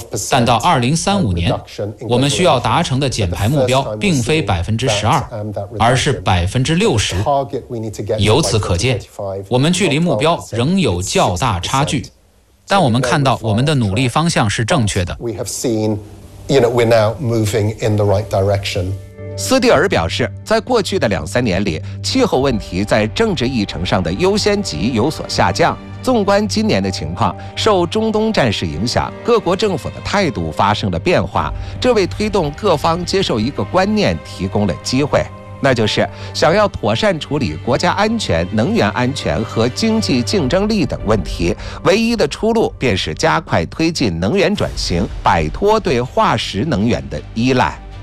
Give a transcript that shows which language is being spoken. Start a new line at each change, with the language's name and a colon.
Chinese: 但到2035年，我们需要达成的减排目标并非12%，而是60%。由此可见，我们距离目标仍有较大差距，但我们看到我们的努力方向是正确的。
English: We're now moving in the right direction.
Chinese: 斯蒂尔表示，在过去的两三年里，气候问题在政治议程上的优先级有所下降。纵观今年的情况，受中东战事影响，各国政府的态度发生了变化，这为推动各方接受一个观念提供了机会，那就是想要妥善处理国家安全、能源安全和经济竞争力等问题，唯一的出路便是加快推进能源转型，摆脱对化石能源的依赖。